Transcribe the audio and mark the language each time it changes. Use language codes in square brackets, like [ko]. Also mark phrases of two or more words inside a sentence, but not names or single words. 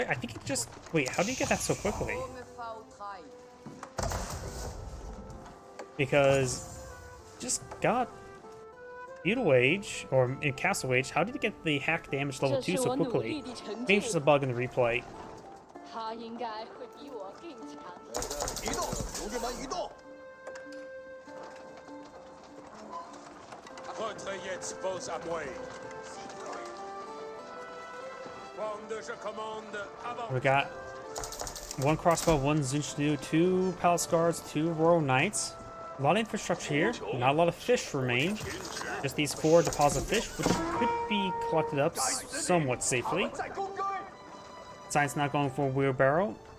[en] I think he just... Wait, how do you get that so quickly? Because just got Feudal Age, or in Castle Age, how did he get the hack damage level 2 so quickly? Maybe it's just a bug in the replay. [zh] 他应该会比我更强。移动，同志们移动！ [fr] Retrayez vos amouets. Quand je commande, avant. [en] We got one crossbow, one Zinchnu, 2 palace guards, 2 royal knights. A lot of infrastructure here. Not a lot of fish remain. Just these 4 deposit fish, which could be collected up somewhat safely. Sign's not going for a wheelbarrow.